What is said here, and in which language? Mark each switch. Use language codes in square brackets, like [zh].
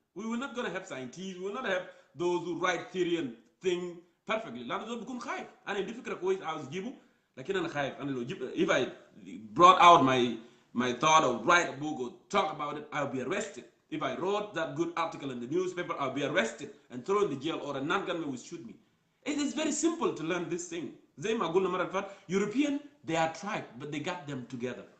[en] We will not gonna have scientists. We will not have those who write theory and think perfectly. [ar] لأنه ده بيكون خايف. أنا عندي فكرة كويس عاوز أجيبه، لكن أنا خايف. أنا لو [en] if I brought out my thought or write a book or talk about it, I'll be arrested. If I wrote that good article in the newspaper, I'll be arrested and thrown in the jail, or a non-gunman will shoot me. It is very simple to learn this thing. European, they are tribe, but they got them together.